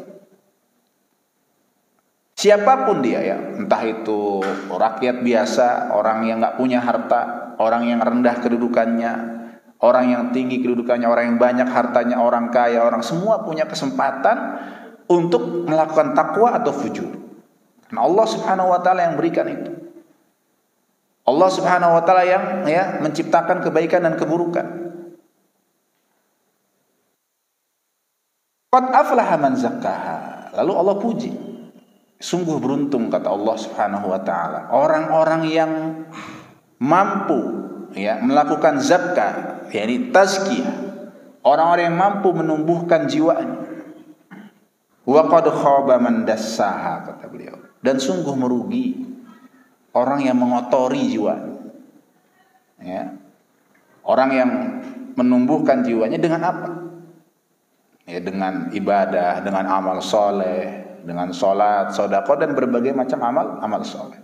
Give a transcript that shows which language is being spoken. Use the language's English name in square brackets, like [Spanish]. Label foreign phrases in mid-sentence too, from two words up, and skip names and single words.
[Indonesian] Siapapun dia ya, entah itu rakyat biasa, orang yang nggak punya harta, orang yang rendah kedudukannya, orang yang tinggi kedudukannya, orang yang banyak hartanya, orang kaya, orang semua punya kesempatan untuk melakukan takwa atau fujur. Karena Allah [Arabic] Subhanahu wa taala [Indonesian] yang berikan itu. Allah [Arabic] Subhanahu wa taala [Indonesian] yang menciptakan kebaikan dan keburukan. [Arabic] Qad aflaha man zakkaha. [Indonesian] Lalu Allah puji. Sungguh beruntung kata Allah [Arabic] Subhanahu wa taala [Indonesian] orang-orang yang mampu melakukan zakah, yakni tazkiyah. Orang-orang yang mampu menumbuhkan jiwanya. [Arabic] Wa qad khaba man dassaha kata beliau. [Indonesian] Dan sungguh merugi orang yang mengotori jiwanya. Ya. Orang yang menumbuhkan jiwanya dengan apa? Ya, dengan ibadah, dengan amal soleh, dengan sholat, sedekah dan berbagai macam amal soleh.